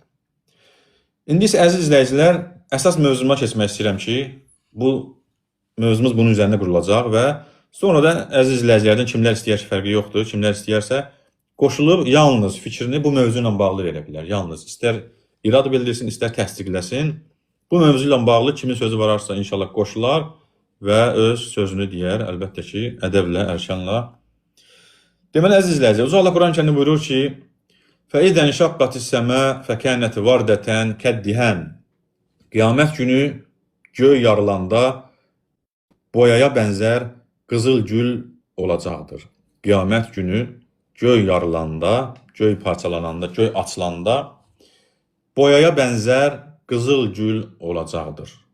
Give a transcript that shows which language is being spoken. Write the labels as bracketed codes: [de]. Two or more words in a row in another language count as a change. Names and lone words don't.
[az] İndi isə əziz izləyicilər, əsas mövzuma keçmək istəyirəm ki, bu mövzumuz bunun üzərində qurulacaq və sonra da əziz izləyicilərdən kimlər istəyər ki, fərqi yoxdur, kimlər istəyərsə qoşulub yalnız fikrini bu mövzu ilə bağlı verə bilər. Yalnız istər irad bildirsin, istər təsdiqləsin. Bu mövzu ilə bağlı kimin sözü vararsa inşallah qoşular və öz sözünü deyər, əlbəttə ki, ədəblə, ərşanla. Deməli, əziz izləyicilər, Uca Allah Quran-Kərimdə buyurur ki, [ar] فَإِذَا انشَقَّتِ السَّمَاءُ فَكَانَتْ وَرْدَةً كَالدِّهَانِ [az] Qiyamət günü göy yarılanda boyaya bənzər qızıl gül olacaqdır. Qiyamət günü göy yarılanda, göy parçalananda, göy açılanda boyaya bənzər qızıl gül olacaqdır.